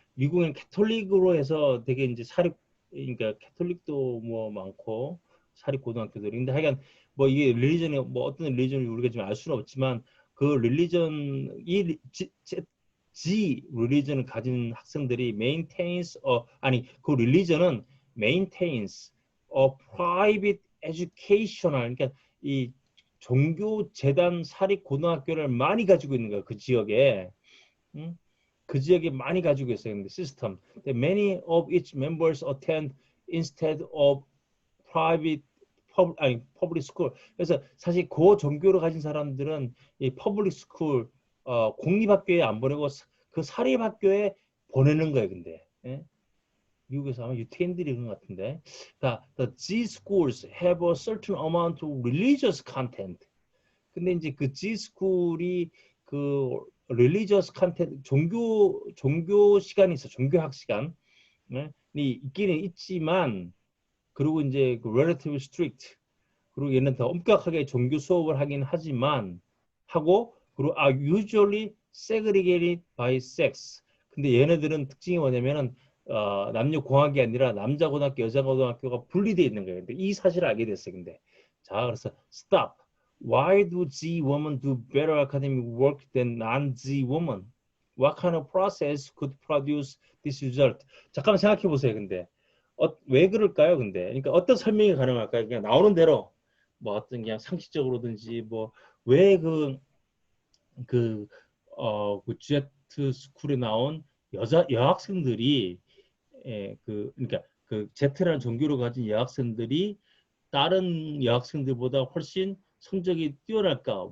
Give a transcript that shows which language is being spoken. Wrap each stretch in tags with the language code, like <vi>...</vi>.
<ko>미국은 캐톨릭으로 해서 되게 이제 사립 그러니까 캐톨릭도 뭐 많고 사립 고등학교들이 근데 하여간 뭐 이게 릴리전이 뭐 어떤 릴리전을 우리가 지금 알 수는 없지만 그 릴리전 G 릴리전을 가진 학생들이 maintains 아니 그 릴리전은</ko> <en>maintains private educational</en> <ko>그러니까 이 종교 재단 사립 고등학교를 많이 가지고 있는 거야 그 지역에 응? 그 지역에 많이 가지고 있어요. 근데 시스템.</ko> <en>Many of its members attend instead of private</en> <ko>아니</ko> <en>public school.</en> <ko>그래서 사실 그 종교를 가진 사람들은 이</ko> <en>public school</en> <ko>공립학교에 안 보내고 그 사립학교에 보내는 거예요. 근데 예? 미국에서 아마 유태인들이 그런 것 같은데.</ko> <en>The G schools have a certain amount of religious content.</en> <ko>근데 이제 그 G스쿨이 그</ko> <en>religious content</en> <ko>종교 시간이 있어 종교학 시간 네? 있기는 있지만 그리고 이제 그</ko> <en>relative strict</en> <ko>그리고 얘는 더 엄격하게 종교 수업을 하긴 하지만 하고 그리고</ko> <en>usually segregated by sex</en> <ko>근데 얘네들은 특징이 뭐냐면은 남녀 공학이 아니라 남자 고등학교 여자 고등학교가 분리되어 있는 거예요. 근데 이 사실을 알게 됐어요. 근데 자 그래서</ko> <en>stop Why do Z women do better academic work than non-Z women? What kind of process could produce this result?</en> <ko>잠깐만 생각해 보세요. 근데 왜 그럴까요? 근데 그러니까 어떤 설명이 가능할까요? 그냥 나오는 대로 뭐 어떤 그냥 상식적으로든지 뭐 왜 그 제트 스쿨에 나온 여학생들이 그러니까 그 제트라는 종교를 가진 여학생들이 다른 여학생들보다 훨씬 성적이 뛰어날까?</ko>